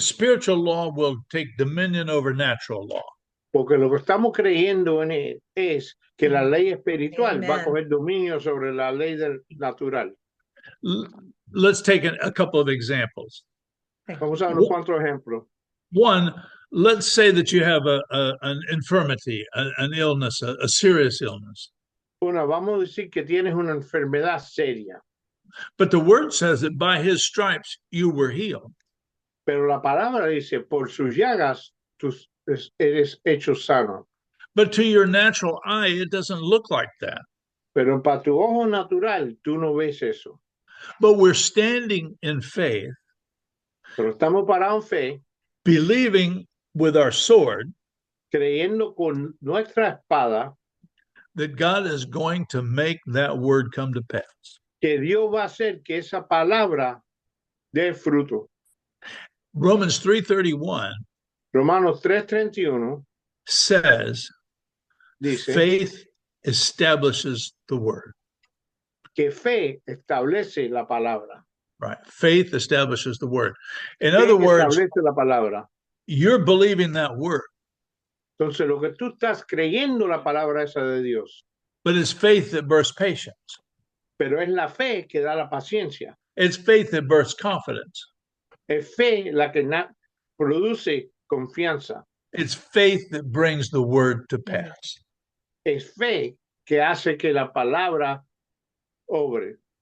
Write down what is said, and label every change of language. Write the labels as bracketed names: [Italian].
[English] spiritual law will take dominion over natural law. [Spanish] Porque lo que estamos creyendo en él es que la ley espiritual va a [English] Amen. [Spanish] coger dominio sobre la ley natural. [English] Let's take a couple of examples. [Spanish] Vamos a ver unos cuantos ejemplos. [English] One, let's say that you have an infirmity, an illness, a serious illness. [Spanish] Una, vamos a decir que tienes una enfermedad seria, [English] But the word says that by his stripes you were healed. [Spanish] pero la palabra dice, por sus llagas tú eres hecho sano. [English] But to your natural eye, it doesn't look like that. [Spanish] Pero para tu ojo natural, tú no ves eso. [English] But we're standing in faith, [Spanish] Pero estamos parados en fe, [English] believing with our sword [Spanish] creyendo con nuestra espada [English] that God is going to make that word come to pass. [Spanish] que Dios va a hacer que esa palabra dé fruto. [English] Romans 3:31 [Spanish] Romanos 3:31 [English] says, [Spanish] dice [English] faith establishes the word. [Spanish] que fe establece la palabra. [English] Right. Faith establishes the word. In [Spanish] Fe [English] other words, [Spanish] establece la palabra. [English] you're believing that word, [Spanish] Entonces, lo que tú estás creyendo la palabra esa de Dios, [English] but it's faith that births patience. [Spanish] pero es la fe que da la paciencia. [English] It's faith that births confidence. [Spanish] Es fe la que produce confianza. [English] It's faith that brings the word to pass. [Spanish] Es fe que hace que la palabra obre.